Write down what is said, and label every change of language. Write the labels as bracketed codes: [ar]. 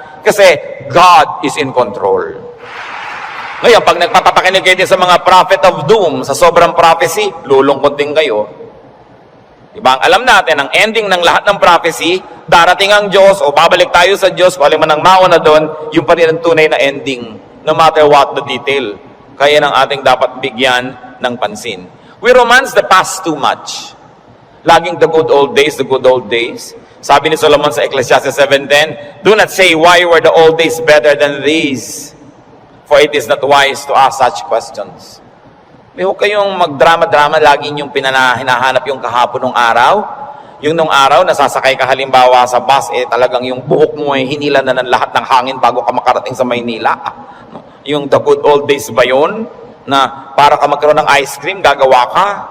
[tl] Kasi [en] God is in control. [tl] Ngayon, pag nagpapakinig kayo din sa mga prophet of doom, sa sobrang prophecy, lulungkot din kayo. Diba? Ang alam natin, ang ending ng lahat ng prophecy, darating ang Diyos, o babalik tayo sa Diyos, kung alin man ang mauna doon, yung pa rin ang tunay na ending, [en] no matter what the detail. [tl] Kaya ng ating dapat bigyan ng pansin. [en] We romance the past too much. Laging the good old days, the good old days. [tl] Sabi ni Solomon sa [en] Ecclesiastes 7:10, do not say, why were the old days better than these? For it is not wise to ask such questions. [tl] Huwag kayong magdrama-drama, lagi yung hinahanap yung kahapon ng araw. Yung nung araw, nasasakay ka halimbawa sa bus, talagang yung buhok mo hinila na ng lahat ng hangin bago ka makarating sa Maynila. Yung [en] the good old days [tl] ba yun? Na para ka magkaroon ng ice cream, gagawa ka?